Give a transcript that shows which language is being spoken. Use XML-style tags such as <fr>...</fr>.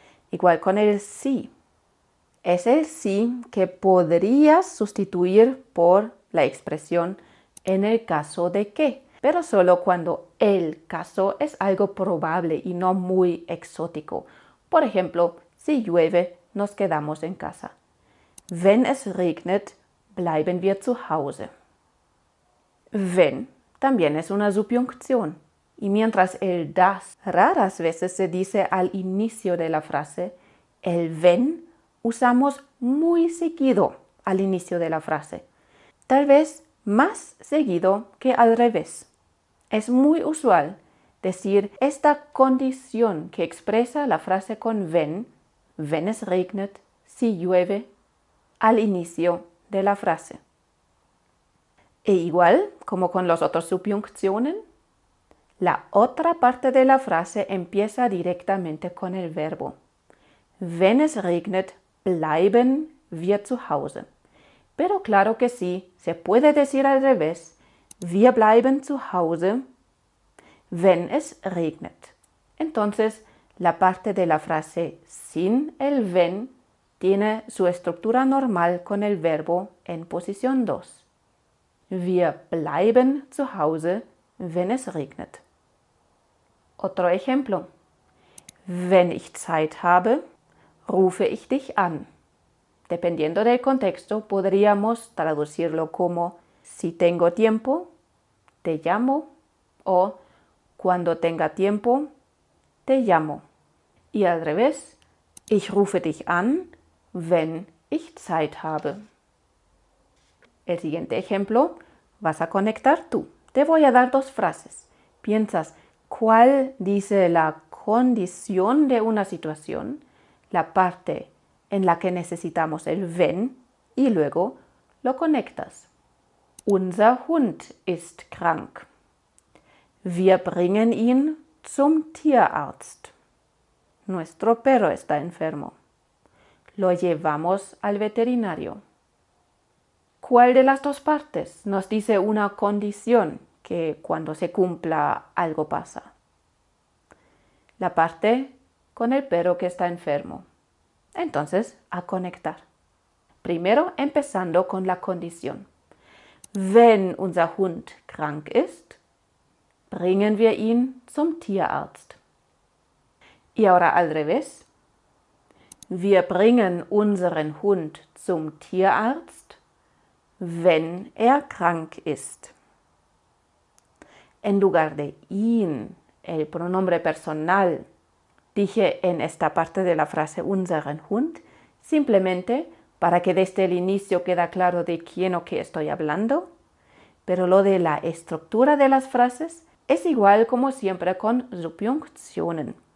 <es>Igual con el sí. Es el sí que podrías sustituir por la expresión en el caso de que. pero solo cuando el caso es algo probable y no muy exótico. Por ejemplo, si llueve, nos quedamos en casa.</es> <de>Wenn es regnet, bleiben wir zu Hause.</de> <es>Wenn también es una subjuncción. Y mientras el das raras veces se dice al inicio de la frase, el wenn usamos muy seguido al inicio de la frase. Tal vez más seguido que al revés. Es muy usual decir esta condición que expresa la frase con</es> <de>wenn es regnet,</de> <es>si llueve, al inicio de la frase. E igual como con las otras subjuncciones, la otra parte de la frase empieza directamente con el verbo.</es> <de>Wenn es regnet, bleiben wir zu Hause.</de> <es>Pero claro que sí, se puede decir al revés.</es> <de>Wir bleiben zu Hause, wenn es regnet.</de> <es>Entonces, la parte de la frase sin el wenn tiene su estructura normal con el verbo en posición 2.</es> <de>Wir bleiben zu Hause, wenn es regnet.</de> <es>Otro ejemplo.</es> <de>Wenn ich Zeit habe, rufe ich dich an.</de> <es>Dependiendo del contexto, podríamos traducirlo como si tengo tiempo, te llamo, o cuando tenga tiempo, te llamo. Y al revés,</es> <de>ich rufe dich an, wenn ich Zeit habe.</de> <es>El siguiente ejemplo vas a conectar tú. Te voy a dar dos frases. Piensas cuál dice la condición de una situación, la parte en la que necesitamos el wenn y luego lo conectas.</es> <de>Unser Hund ist krank. Wir bringen ihn zum Tierarzt.</de> <es>Nuestro perro está enfermo. Lo llevamos al veterinario. ¿Cuál de las dos partes nos dice una condición que cuando se cumpla algo pasa? La parte con el perro que está enfermo. Entonces, a conectar. Primero, empezando con la condición.</es> <de>Wenn unser Hund krank ist, bringen wir ihn zum Tierarzt.</de> <es>Y ahora al revés.</es> <de>Wir bringen unseren Hund zum Tierarzt, wenn er krank ist.</de> <es>En lugar de ihn, el pronombre personal, dije en esta parte de la frase unseren Hund, simplemente para que desde el inicio quede claro de quién o qué estoy hablando, pero lo de la estructura de las frases es igual como siempre con subjunctionen.</es>